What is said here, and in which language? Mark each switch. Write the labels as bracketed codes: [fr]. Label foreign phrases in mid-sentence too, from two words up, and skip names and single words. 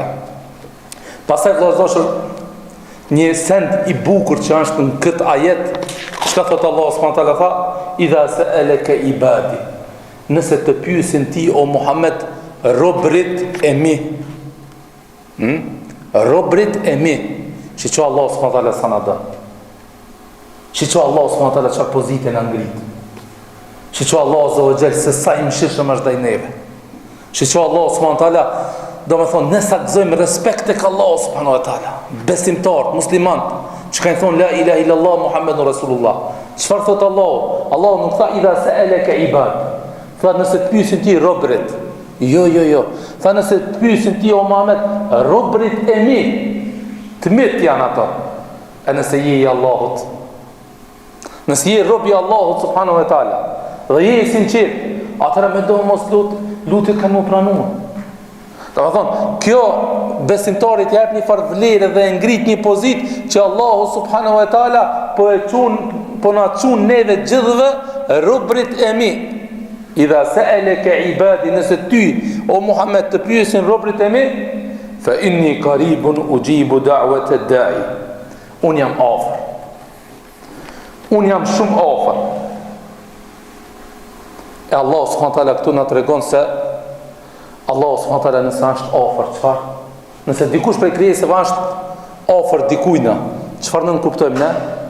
[sq] Pastaj vëllazër, një send i bukur që është në këtë ajet, çka thot Allahu [ar] سبحانه وتعالى, [sq] tha [ar] إذا سألك عبادي, [sq] nëse të pyesin ti o Muhammed robrit e mi, robrit e mi, që Allahu [ar] سبحانه وتعالى [sq] sa na don. Që Allah [ar] سبحانه وتعالى [sq] çfarë pozite na ngrit. Që Allah [ar] عز وجل [sq] se sa i mëshirshëm është ndaj neve. Që Allah [ar] سبحانه وتعالى, [sq] domethënë ne sa gëzojmë respekt tek Allah subhanahu wa taala. Besimtar, musliman, që kanë thonë [ar] لا إله إلا الله محمد رسول الله. [sq] Çfarë thot Allahu? Allahu nuk tha [ar] إذا سألك عباد. [sq] Tha nëse të pyesin ti robrit. Jo. Tha nëse të pyesin ti o Muhammed robrit e mi, të mit janë ato. E nëse je i Allahut, nëse je rob i Allahut [ar] سبحانه وتعالى [sq] dhe je i sinqert, atëherë më do mos lutjet kanë më pranuar. Domethënë, kjo besimtarit jep një farë vlerë dhe ngrit një pozitë që Allahu [ar] سبحانه وتعالى [sq] po na çon neve gjithëve robrit e mi. [ar] إذا سألك عبادي, [sq] nëse ty o Muhammed të pyesin robrit e mi, [ar] فإني قريب أجيب دعوة الداع. [sq] Unë jam afër. Unë jam shumë afër. E Allah [ar] سبحانه وتعالى [sq] këtu na tregon se Allah [ar] سبحانه وتعالى [sq] nëse është afër, çfarë? Nëse dikush prej krijesave është afër dikujt, çfarë nuk kuptojmë ne?